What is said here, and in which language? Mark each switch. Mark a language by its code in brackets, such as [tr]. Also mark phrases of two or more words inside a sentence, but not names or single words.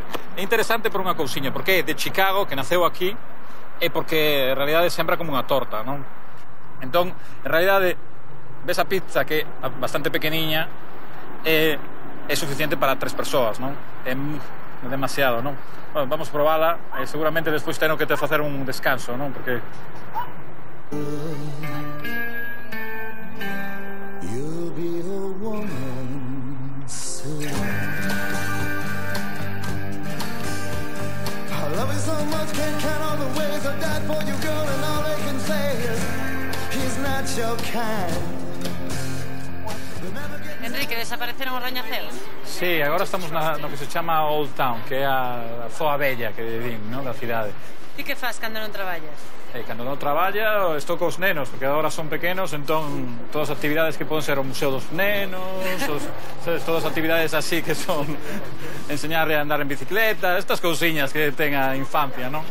[gl] É interesante por unha cousiña, porque é de Chicago, que naceu aquí, e porque en realidade sembra como unha torta, non? Entón, en realidade, ves a pizza que é bastante pequeniña, é suficiente para 3 persoas, non? É demasiado, non? Bueno, vamos probala, e seguramente despois teño que te facer un descanso, non? Porque... [en] You'll be a woman soon. I love you so much, can't count all the ways I died for you, girl, and all they can say is he's not your kind. [gl] Enrique, desapareceron os rañaceos? Sí, agora estamos no que se chama Old Town, que é a zoa bella que din, non, da cidade. E que faz cando non traballas? Cando non traballa, estou cos nenos, porque agora son pequenos, entón todas as actividades que poden ser o museo dos nenos, todas as actividades así que son enseñarle a andar en bicicleta, estas cousiñas que ten a infancia, non?